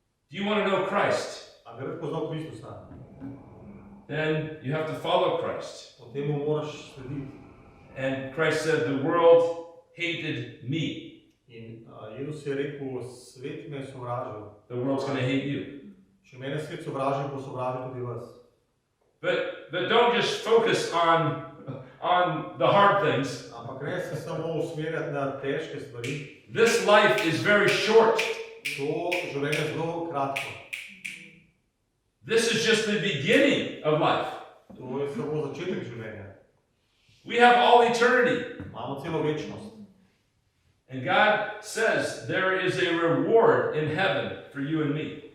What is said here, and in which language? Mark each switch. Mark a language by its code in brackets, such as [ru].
[en] Do you want to know Christ? [sl] A bi rad poznal Kristusa? [en] Then you have to follow Christ. [sl] Potem mu moraš slediti. [en] And Christ said, the world hated me. [sl] In Jezus je rekel, svet me je sovražil. [en] The world's going to hate you. [sl] Če mene svet sovražil, bo sovražil tudi vas. [en] But don't just focus on the hard things. [sl] Ampak ne se samo usmerjati na težke stvari. [en] This life is very short. [sl] To življenje je zelo kratko. [en] This is just the beginning of life. [sl] To je samo začetek življenja. [en] We have all eternity. [sl] Imamo celo večnost. [en] And God says there is a reward in heaven for you and me.